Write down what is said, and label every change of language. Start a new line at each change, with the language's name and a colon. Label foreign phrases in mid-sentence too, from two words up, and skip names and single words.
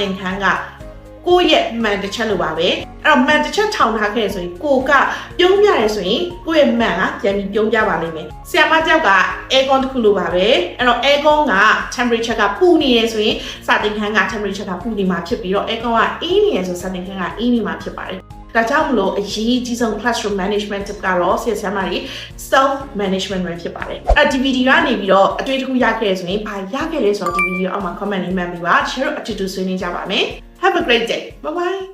Burmese: င်ခန်းကကိုယ့်ရဲ့မှန်တစ်ချက်လိုပါပဲအဲ့တော့မှန်တစ်ချက်ထောင်ထားခဲ့ဆိုရင်ကိုကပြုံးပြရဲဆိုရင်ကိုယ့်ရဲ့မှန်ကပြန် ပြီးပြုံးပြပါလိမ့်မယ်ဆရာမတယောက်က aircon တစ်ခုလိုပါပဲအဲ့တော့ aircon က temperature ကပူနေရဆိုရင်စာသင်ခန်းက temperature ကပူနေမှာဖြစ်ပြီးတော့ aircon ကအေးနေရဆိုစာသင်ခန်းကအေးနေမှာဖြစ်ပါတယ်ဒါကြောင့်မလို့အရေးကြီးဆုံး
English: classroom management tip
Burmese: ကတော့ဆရာမတွေ
English: self management
Burmese: ပဲဖြစ်ပါတယ်။ဒီဗီဒီယိုကနေပြီးတော့အတွေ့အကြုံရခဲ့ဆိုရင်ဘာရခဲ့လဲဆိုတော့ဒီဗီဒီယိုအောက်မှာ comment လေးမှတ်ပြီးပါ share အတူတူဆွေးနွေးကြပါမယ်။
English: Have a great day. Bye bye.